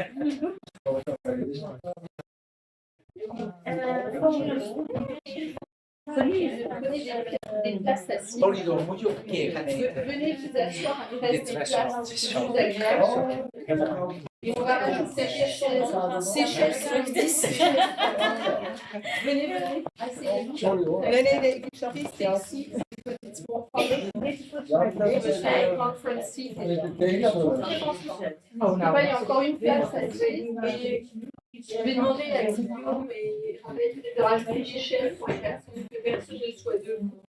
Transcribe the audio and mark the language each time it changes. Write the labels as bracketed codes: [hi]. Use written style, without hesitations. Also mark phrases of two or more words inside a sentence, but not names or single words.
[nl] Polydor moet je ook een keer gaan eten. Dit restaurant is zo lekker. Nee, ik zag iets ici. Oh, [fr] Il y a encore une place à essayer. Je vais demander à Thibaut, mais en fait, de rajouter des chefs pour les personnes que personne ne soit deux.